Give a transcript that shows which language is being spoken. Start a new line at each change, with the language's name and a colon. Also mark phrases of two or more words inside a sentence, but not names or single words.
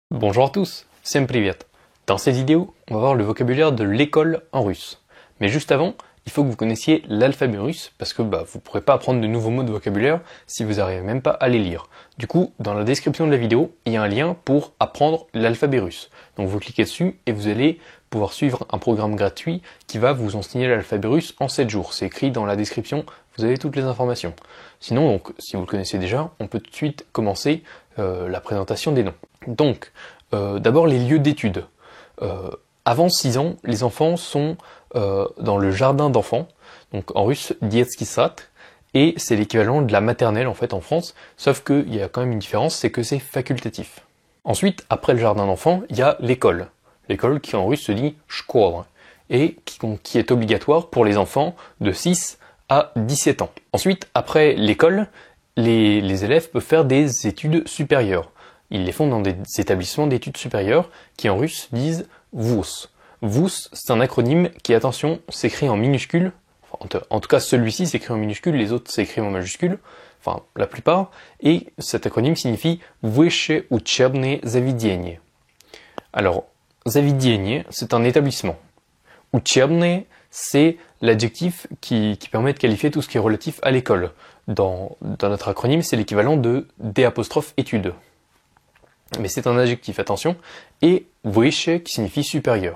French: Bonjour à tous,
Russian: всем привет.
French: Dans cette vidéo, on va voir le vocabulaire de l'école en russe. Mais juste avant, il faut que vous connaissiez l'alphabet russe parce que vous ne pourrez pas apprendre de nouveaux mots de vocabulaire si vous n'arrivez même pas à les lire. Du coup, dans la description de la vidéo, il y a un lien pour apprendre l'alphabet russe. Donc vous cliquez dessus et vous allez pouvoir suivre un programme gratuit qui va vous enseigner l'alphabet russe en 7 jours. C'est écrit dans la description, vous avez toutes les informations. Sinon, donc, si vous le connaissez déjà, on peut tout de suite commencer la présentation des noms. Donc, d'abord les lieux d'études. Avant 6 ans, les enfants sont dans le jardin d'enfants, donc en russe
Russian: детский сад,
French: et c'est l'équivalent de la maternelle en fait en France, sauf qu'il y a quand même une différence, c'est que c'est facultatif. Ensuite, après le jardin d'enfants, il y a l'école. L'école qui en russe se dit школа, et qui est obligatoire pour les enfants de 6 à 17 ans. Ensuite, après l'école, les élèves peuvent faire des études supérieures. Ils les font dans des établissements d'études supérieures qui en russe disent VUS. VUS, c'est un acronyme qui, attention, s'écrit en minuscule. En tout cas, celui-ci s'écrit en minuscule, les autres s'écrivent en majuscule, enfin la plupart. Et cet acronyme signifie
Russian: Высшее учебное заведение.
French: Alors, заведение, c'est un établissement. Учебное, c'est l'adjectif qui permet de qualifier tout ce qui est relatif à l'école. Dans notre acronyme, c'est l'équivalent de D' études. Mais c'est un adjectif, attention, et высшее qui signifie supérieur.